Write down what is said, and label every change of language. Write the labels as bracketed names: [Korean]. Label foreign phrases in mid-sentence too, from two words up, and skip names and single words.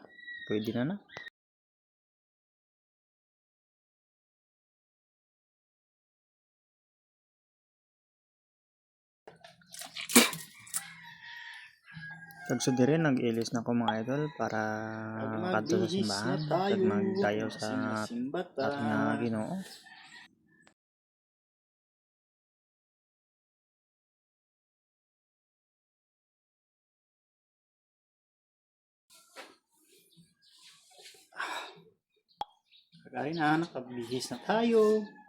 [Hiligaynon] Pwede na. Pag sa dire nag-ilis na ko mga idol para kadto sa simbahan, pag magdayo sa ating Ginoo. [Filipino] Kagaya na, nakabihis na tayo.